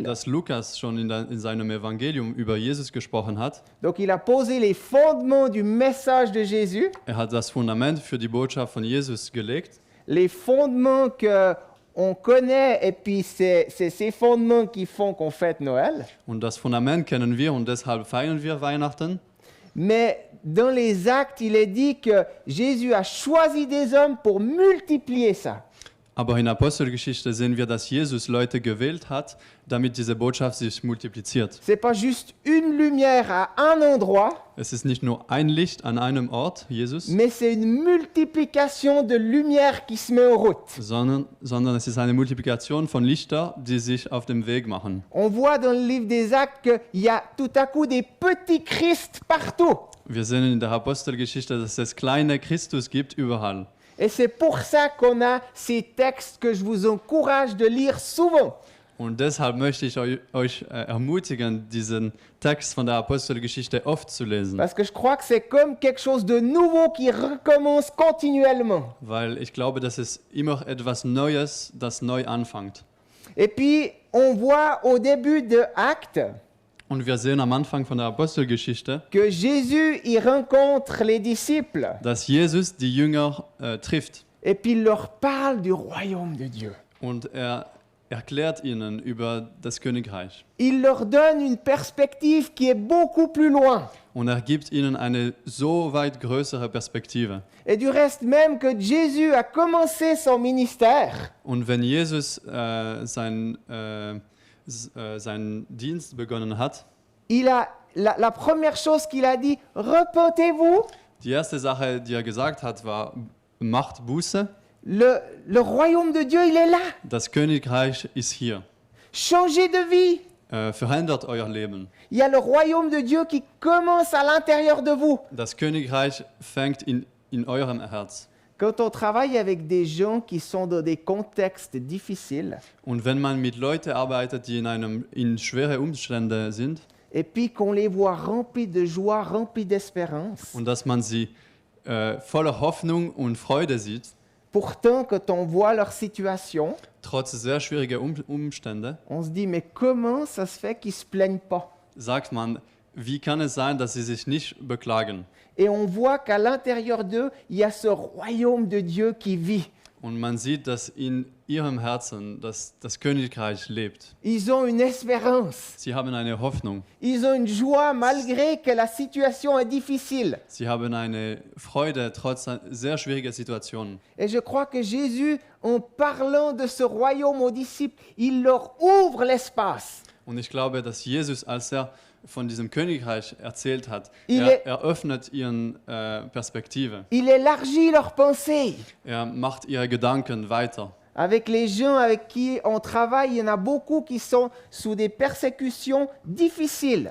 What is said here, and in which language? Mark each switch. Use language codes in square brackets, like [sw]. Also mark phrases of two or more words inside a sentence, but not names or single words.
[de] Lukas schon in seinem Evangelium über Jesus gesprochen hat. [fr] Donc il a posé les fondements du message de Jésus, [de] Er hat das Fundament für die Botschaft von Jesus gelegt. [fr] les fondements que on connaît et puis c'est ces fondements qui font qu'on fête Noël. [de] Und das Fundament kennen wir und deshalb feiern wir Weihnachten. [fr] Mais dans les actes, il est dit que Jésus a choisi des hommes pour multiplier ça. [de] Aber in der Apostelgeschichte sehen wir, dass Jesus Leute gewählt hat, damit diese Botschaft sich multipliziert. [fr] C'est pas juste une lumière à un endroit, [de] Es ist nicht nur ein Licht an einem Ort, Jesus, [fr] mais c'est une multiplication de lumière qui se met en route. [de] sondern es ist eine Multiplikation von Lichtern, die sich auf dem Weg machen. [fr] On voit dans le livre des actes qu'il y a tout à coup des petits Christ partout. [de] Wir sehen in der Apostelgeschichte, dass es kleine Christus gibt überall. [fr] Et c'est pour ça qu'on a ces textes que je vous encourage de lire souvent. [de] Und deshalb möchte ich euch ermutigen, diesen Text von der Apostelgeschichte oft zu lesen. [fr] Parce que je crois que c'est comme quelque chose de nouveau qui recommence continuellement. [de] Weil ich glaube, dass es immer etwas Neues, das neu anfängt. [fr] Et puis, on voit au début de Actes [de] Und wir sehen am Anfang von der Apostelgeschichte, [fr] que Jésus y rencontre les disciples [de] dass Jesus die Jünger trifft. [fr] et puis il leur parle du royaume de Dieu. [de] Und er erklärt ihnen über das Königreich. [fr] Il leur donne une perspective qui est beaucoup plus loin. [de] Und er gibt ihnen eine so weit größere Perspektive. [fr] Et du reste, même que Jésus a commencé son ministère, [de] Und wenn Jesus seinen Dienst begonnen hat, [fr] il a, la première chose qu'il a dit, repentez-vous, [de] die erste Sache, die er gesagt hat, war, macht Buße, [fr] le royaume de Dieu, il est là. [de] das Königreich ist hier. [fr] Changez de vie. [de] Verändert euer Leben. [fr] Il y a le royaume de Dieu qui commence à l'intérieur de vous. [de] Das Königreich fängt in eurem Herz. [fr] Quand on travaille avec des gens qui sont dans des contextes difficiles, [de] Und wenn man mit Leuten arbeitet, die in schwere Umstände sind, [fr] et puis qu'on les voit remplis de joie, remplis d'espérance, [de] und dass man sie voller Hoffnung und Freude sieht, [fr] pourtant, quand on voit leur situation, [de] trotz sehr schwieriger Umstände, [fr] on se dit, mais comment ça se fait qu'ils ne se plaignent pas? [de] sagt man, wie kann es sein, dass sie sich nicht beklagen? [fr] Et on voit qu'à l'intérieur d'eux, il y a ce royaume de Dieu qui vit. [de] Und man sieht, dass in ihrem Herzen das Königreich lebt. [fr] Ils ont une espérance. [de] Sie haben eine Hoffnung. [fr] Ils ont une joie malgré que la situation est difficile. [de] Sie haben eine Freude trotz sehr schwieriger Situationen. [fr] Et je crois que Jésus, en parlant de ce royaume aux disciples, il leur ouvre l'espace. [de] Und ich glaube, dass Jesus, als er von diesem Königreich erzählt hat, [fr] Il [de] er öffnet ihren Perspektive. [fr] Il élargit leurs pensées. [de] Er macht ihre Gedanken weiter. [fr] Avec les gens avec qui on travaille, il y en a beaucoup qui sont sous des persécutions difficiles.